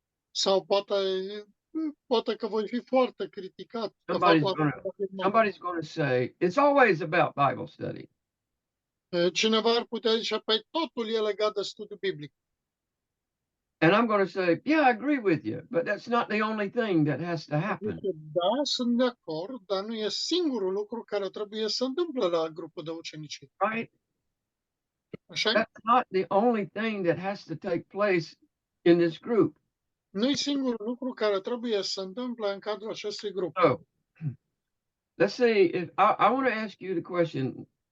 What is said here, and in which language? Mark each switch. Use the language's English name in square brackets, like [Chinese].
[Romanian] Sau poate că voi fi foarte criticat. [English] Somebody's going to say, it's always about Bible study. [Romanian] Cineva ar putea zice, păi totul e legat de studiu biblic. [English] And I'm going to say, yeah, I agree with you, but that's not the only thing that has to happen. [Romanian] Da, sunt de acord, dar nu e singurul lucru care trebuie să întâmple la grupul de ucenicie. [English] Right? [Romanian] Așa? [English] That's not the only thing that has to take place in this group. [Romanian] Nu e singurul lucru care trebuie să întâmple în cadrul acestui grup. [English] So, let's see if I want to ask you the question.